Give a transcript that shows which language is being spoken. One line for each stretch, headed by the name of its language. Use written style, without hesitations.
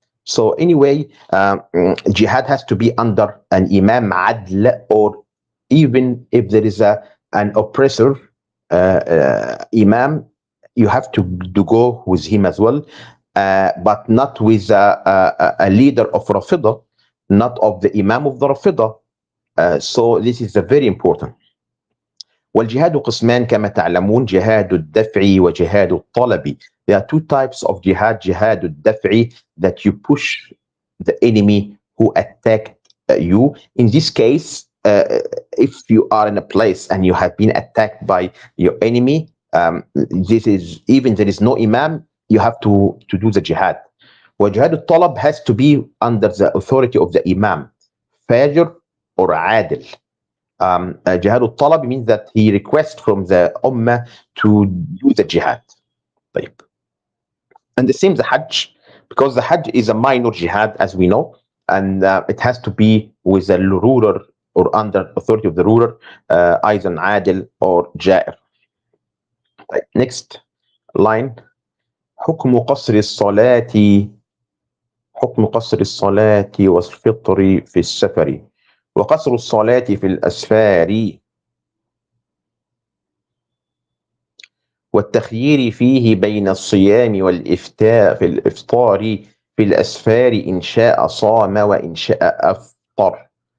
English: So anyway, jihad has to be under an imam adl, or even if there is an oppressor imam, you have to go with him as well, but not with a leader of Rafida, not of the imam of the Rafida. So this is very important.
Arabic: والجهاد قسمان كما تعلمون جهاد الدفع وجهاد الطلب.
English: There are two types of jihad. جهاد الدفع, that you push the enemy who attacked you. In this case, if you are in a place and you have been attacked by your enemy, this is even there is no imam, you have to do the jihad. وجهاد الطلب has to be under the authority of the imam, fajr or adil. جهاد الطلب means that he requests from the ummah to do the jihad.
Arabic: طيب.
English: And the same the hajj, because the hajj is a minor jihad as we know, and it has to be with the ruler or under authority of the ruler, either adil or jair. طيب. Next line.
Arabic: حكم قصر الصلاة حكم قصر الصلاة والفطر في السفر وقصر الصلاة في الأسفار والتخيير فيه بين الصيام والإفتاء في الإفطار في الأسفار إن شاء صام وإن شاء أفطر.